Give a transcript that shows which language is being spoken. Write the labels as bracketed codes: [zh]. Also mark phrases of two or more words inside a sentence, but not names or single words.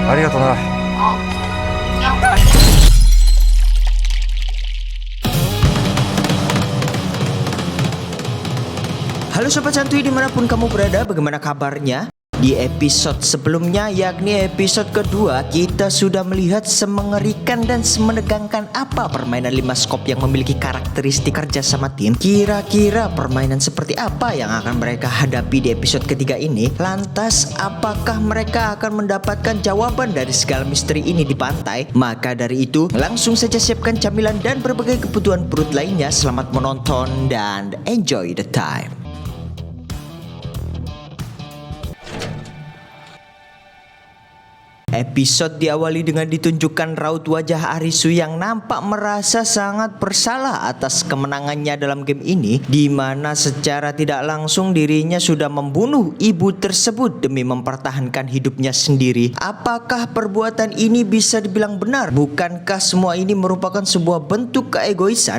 [ja] ありがとうな。 [id] Halo Sobat Santuy dimanapun kamu berada, bagaimana kabarnya? Di episode sebelumnya, yakni episode kedua, kita sudah melihat semengerikan dan semenegangkan apa permainan 5 skop yang memiliki karakteristik kerja sama tim. Kira-kira permainan seperti apa yang akan mereka hadapi di episode ketiga ini? Lantas, apakah mereka akan mendapatkan jawaban dari segala misteri ini di pantai? Maka dari itu, langsung saja siapkan camilan dan berbagai kebutuhan perut lainnya. Selamat menonton dan [en] enjoy the time. [id] Episode diawali dengan ditunjukkan raut wajah Arisu yang nampak merasa sangat bersalah atas kemenangannya dalam game ini, di mana secara tidak langsung dirinya sudah membunuh ibu tersebut demi mempertahankan hidupnya sendiri. Apakah perbuatan ini bisa dibilang benar? Bukankah semua ini merupakan sebuah bentuk keegoisan?